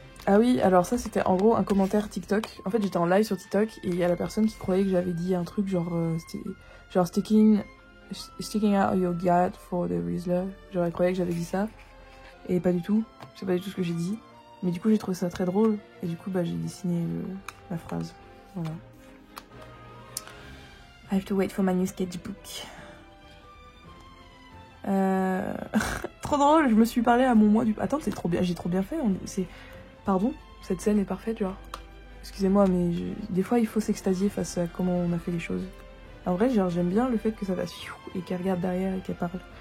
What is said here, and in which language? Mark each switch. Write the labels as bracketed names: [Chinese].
[French] Ah oui, alors ça c'était en gros un commentaire TikTok. En fait j'étais en live sur TikTok et il y a la personne qui croyait que j'avais dit un truc genre [English] sticking out your gut for the Rizzler. [French] Genre elle croyait que j'avais dit ça. Et pas du tout. C'est pas du tout ce que j'ai dit. Mais du coup j'ai trouvé ça très drôle. Et du coup bah j'ai dessiné la phrase. Voilà. [English] I have to wait for my new sketchbook. [French] Trop drôle, je me suis parlé à mon moi du... Attends, c'est trop bien, j'ai trop bien fait. Pardon, cette scène est parfaite, genre. Excusez-moi, mais des fois, il faut s'extasier face à comment on a fait les choses. En vrai, genre, j'aime bien le fait que ça fasse et qu'elle regarde derrière et qu'elle parle.